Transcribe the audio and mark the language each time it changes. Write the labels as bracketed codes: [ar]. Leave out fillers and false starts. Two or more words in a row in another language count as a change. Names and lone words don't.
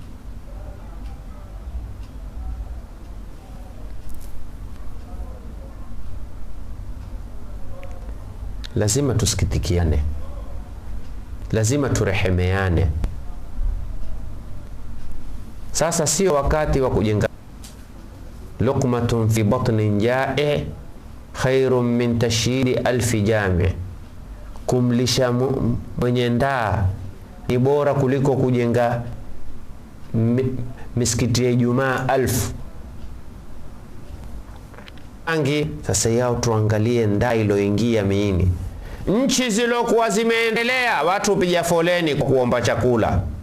[sw] Lazima tusikitikiane, lazima turehemeane. Sasa sio wakati wa kujenga. [ar] لقمة في بطن جائع خير من تشييد ألف جامع', [sw] kumlisha mwenye ndaa ni bora kuliko kujenga misikiti ya Ijumaa 1000. Sasa yao tuangalie ndaa iliyoingia miini. Nchi zilokuwa zimeendelea watu piga foleni kwa kuomba chakula.